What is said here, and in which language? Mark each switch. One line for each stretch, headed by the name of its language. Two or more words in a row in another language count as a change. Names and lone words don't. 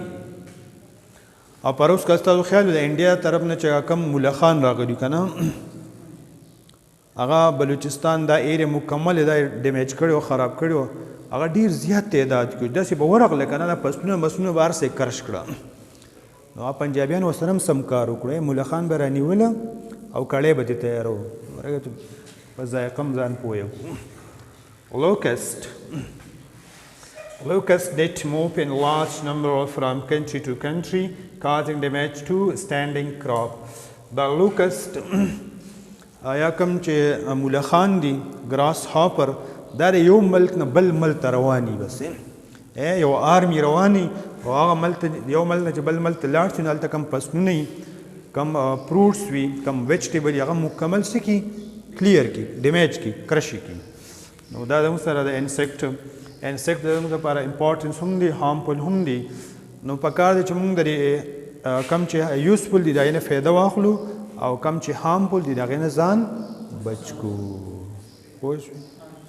Pashto: او پر اوس که ستاسو خیال د انډیا طرف نه چې کم ملخان راغلي که نه هغه بلوچستان دا ایریا مکمل دا ډیمیج کړی او خراب کړی و، هغه ډېر زیات تعداد کې داسې به ورغله که نه دا فصلونه مسلونه به هر څه یې کرش کړه. نو پنجابیان ورسره هم سم کار وکړی، ملخان به رانیوله او کړی به دې تیارو په ذایقه هم ځان پوه کړو.
English: Locusts did move in large number from country to country causing damage to standing crop.
Pashto: دا لوکسټ یا کوم چې ملخان دي
English: grass hopper
Pashto: دا د یو ملک نه بل ملک ته رواني بس یو آرمي رواني او هغه ملک یو ملک نه چې بل ملک ته لاړ شي نو هلته کم فصلونه وي کم فروټس وي کم ویجټیبل هغه مکمل څه کي کلیر کی ډیمیج کی کرش کی نو دا زموږ سره د انسیکټ د زموږ لپاره امپورټنس هم دی هارمفل هم دی نو پکار دی چې موږ د کم چې یوزفل دي د هغې نه فایده واخلو او کم چې هارمفل دي د هغې نه ځان بچ کړو پوه شوې